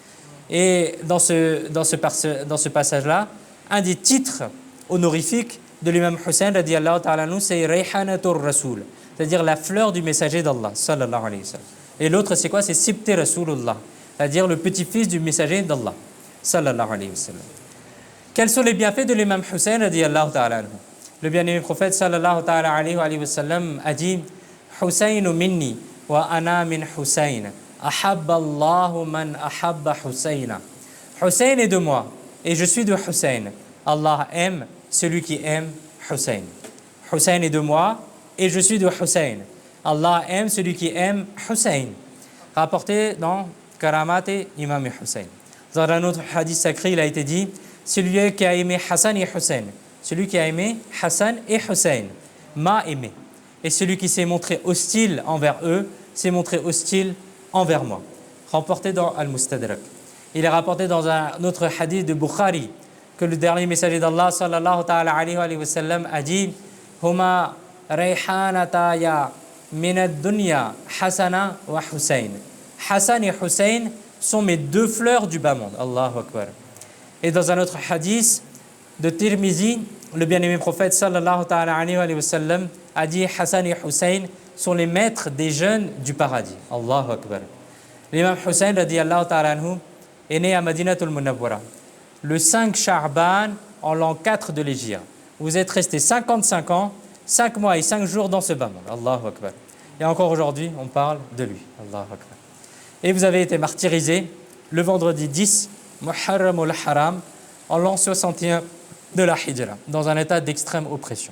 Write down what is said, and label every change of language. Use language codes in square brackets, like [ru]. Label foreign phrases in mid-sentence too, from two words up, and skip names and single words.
[fr] Et dans ce passage-là, un des titres honorifiques de l'imam Hussein [ar] رضي الله تعالى عنه, [fr] c'est [ar] ريحانة الرسول, [fr] c'est-à-dire la fleur du messager d'Allah [ar] صلى الله عليه وسلم. [fr] Et l'autre c'est quoi? C'est [ar] سبط رسول الله, [fr] c'est-à-dire le petit-fils du messager d'Allah [ar] صلى الله عليه وسلم. [fr] Quels sont les bienfaits de l'imam Hussein [ar] رضي الله تعالى عنه? [fr] Le bien-aimé prophète [ar] صلى الله تعالى عليه وسلم [fr] a dit [ar] حسين مني وأنا من حسين. أحب الله من أحب حسينا. [fr] Hussein est de moi et je suis de Hussein. Allah aime celui qui aime Hussein. Hussein est de moi et je suis de Hussein. Allah aime celui qui aime Hussein. Rapporté dans Karamat et Imam Hussein. Dans un autre hadith sacré, il a été dit celui qui a aimé Hassan et Hussein. Celui qui a aimé Hassan et Hussein m'a aimé. Et celui qui s'est montré hostile envers eux s'est montré hostile envers moi. Rapporté dans Al-Mustadrak. Il est rapporté dans un autre hadith de Bukhari que le dernier messager d'Allah [ar] صلى الله تعالى عليه وسلم [fr] a dit [ar] هما ريحانتاي من الدنيا حسن وحسين. [fr] Hassan et Hussein sont mes deux fleurs du bas monde. [ar] الله أكبر. [fr] Et dans un autre hadith de Tirmizi, le bien-aimé prophète [ar] صلى الله تعالى عليه وسلم [fr] a dit Hassan et Hussein sont les maîtres des jeunes du paradis. [ar] الله أكبر. [fr] L'imam Hussein [ar] رضي الله تعالى عنه [fr] est né à Madinatul Munawwara le 5 Sha'ban en l'an 4 de l'Hégire. Vous êtes resté 55 ans, 5 mois et 5 jours dans ce bas monde. [ar] الله أكبر. [fr] Et encore aujourd'hui, on parle de lui. [ar] الله أكبر. [fr] Et vous avez été martyrisé le vendredi 10 Muharram al-Haram en l'an 61 de la Hijra, dans un état d'extrême oppression.